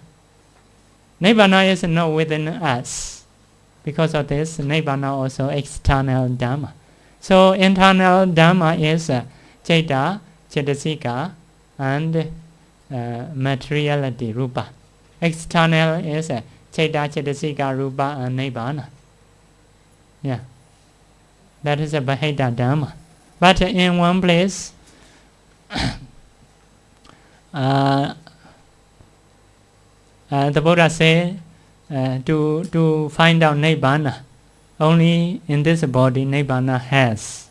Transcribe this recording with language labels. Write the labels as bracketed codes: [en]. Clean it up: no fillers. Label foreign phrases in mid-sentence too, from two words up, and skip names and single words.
[en] Nibbana is not within us. Because of this, Nibbana also external Dhamma. So internal Dhamma is [pi] Cheta, cetasika, [en] and materiality, rupa. External is [pi] Cheta, cetasika, rupa, [en] and Nibbana. Yeah. That is a [pi] Bahita Dhamma. [en] But in one place, the Buddha said to find out Nibbana, only in this body Nibbana has.